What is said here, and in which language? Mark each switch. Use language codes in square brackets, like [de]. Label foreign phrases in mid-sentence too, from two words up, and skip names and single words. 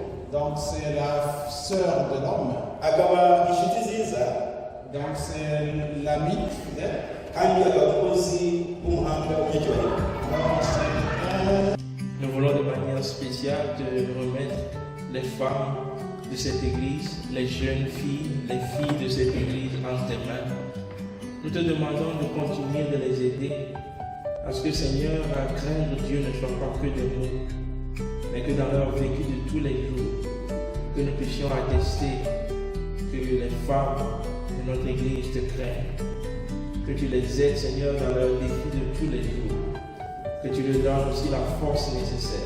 [fr] Donc c'est la sœur de l'homme. [rw] akaba inshuti nziza [fr] Donc c'est l'ami fidèle. [rw] kandi akaba umukozi w'umuhanga w'icyubahiro. [fr] Alors c'est Nous voulons de manière spéciale te remettre les femmes de cette église, les jeunes filles, les filles de cette église entre tes mains. Nous te demandons de continuer de les aider à ce que, Seigneur, à craindre Dieu ne soit pas que des mots, mais que dans leur vécu de tous les jours, que nous puissions attester que les femmes de notre église te craignent, que tu les aides, Seigneur, dans leurs défis de tous les jours, que tu leur donnes aussi la force nécessaire.